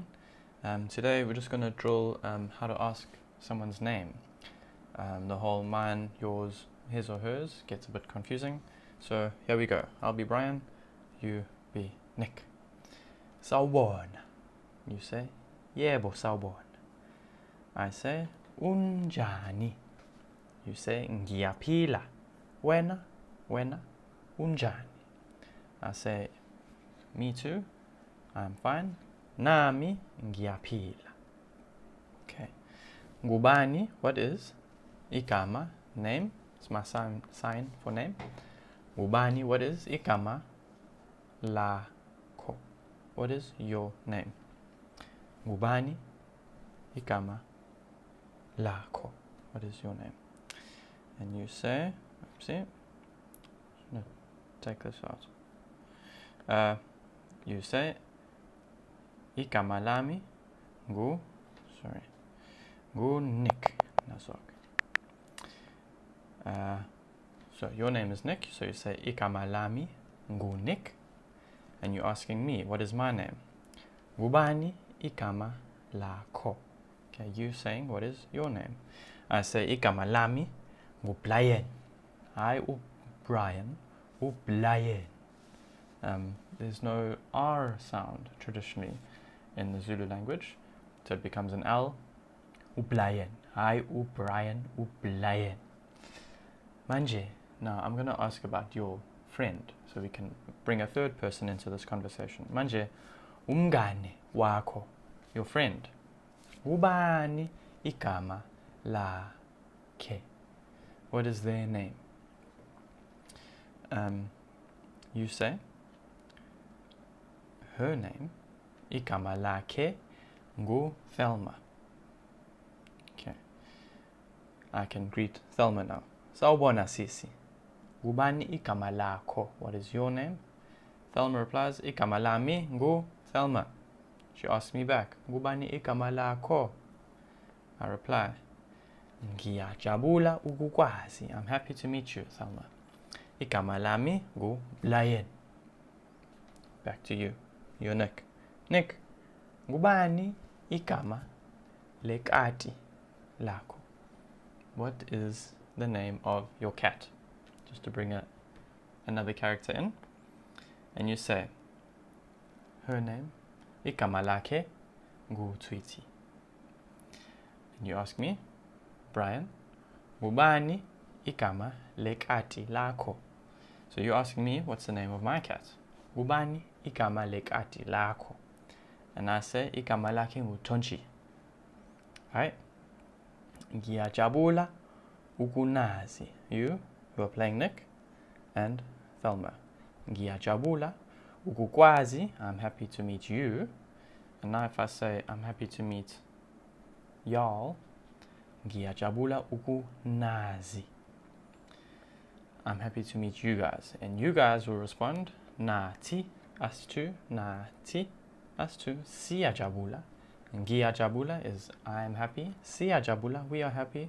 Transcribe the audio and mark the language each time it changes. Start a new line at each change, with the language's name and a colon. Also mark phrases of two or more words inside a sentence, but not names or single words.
English: Today we're just going to drill how to ask someone's name. The whole mine, yours, his or hers gets a bit confusing. So here we go. I'll be Brian, you be Nick. Sawubona. You say,
Zulu: Yebo sawubona.
English: I say, Unjani. You say,
Zulu: Ngiyaphila. Wena, unjani.
English: I say, me too, I'm fine.
Zulu: Nami ngiyaphila. Okay. Ngubani,
English: what is? Igama, name. It's my sign for name. Ngubani, what is?
Zulu: Igama lakho.
English: What is your name?
Zulu: Ngubani, igama lakho.
English: What is your name? And you say, see, no, take this out. You say,
Zulu: igama lami ngu Nick.
English: So your name is Nick, so you say
Zulu: igama lami ngu Nick,
English: and you're asking me, what is my name?
Zulu: Ngubani igama lakho.
English: Okay, you saying, what is your name? I say
Zulu: igama lami ngu Brian.
English: Hi, Brian, Brian. There's no R sound traditionally in the Zulu language, so it becomes an L. Brian. Hi, Brian, Brian.
Zulu: Manje.
English: Now I'm going to ask about your friend, so we can bring a third person into this conversation.
Zulu: Manje, umngane wakho,
English: your friend.
Zulu: Ubani igama lakhe.
English: What is their name? You say, her name,
Zulu: igama lakhe ngu Thelma.
English: Okay. I can greet Thelma now.
Zulu: Sawubona sisi. Ubani igama lakho.
English: What is your name? Thelma replies,
Zulu: igama lami ngu Thelma.
English: She asks me back,
Zulu: Ubani igama lakho.
English: I reply,
Zulu: Ngiyajabula ukukwazi.
English: I'm happy to meet you, Thelma.
Zulu: Igama lami ngu Brian.
English: Back to you. You're Nick. Nick,
Zulu: ngubani igama lekati lakho.
English: What is the name of your cat? Just to bring another character in. And you say, her name,
Zulu: igama lakhe ngu Tweety.
English: And you ask me, Brian,
Zulu: ngubani igama lekati lakho.
English: So you're asking me, what's the name of my cat?
Zulu: Ngubani igama lekati lakho.
English: And I say,
Zulu: igama lakhe ngu Tonchi. Alright? Ngiyajabula ukunazi.
English: You are playing Nick and Thelma.
Zulu: Ngiyajabula ukukwazi.
English: I'm happy to meet you. And now if I say, I'm happy to meet y'all,
Zulu: ngiyajabula ukunazi.
English: I'm happy to meet you guys. And you guys will respond, Nati, us too, Nati, us too,
Zulu: Siyajabula.
English: Ngiyajabula is I am happy. Siyajabula, we are happy.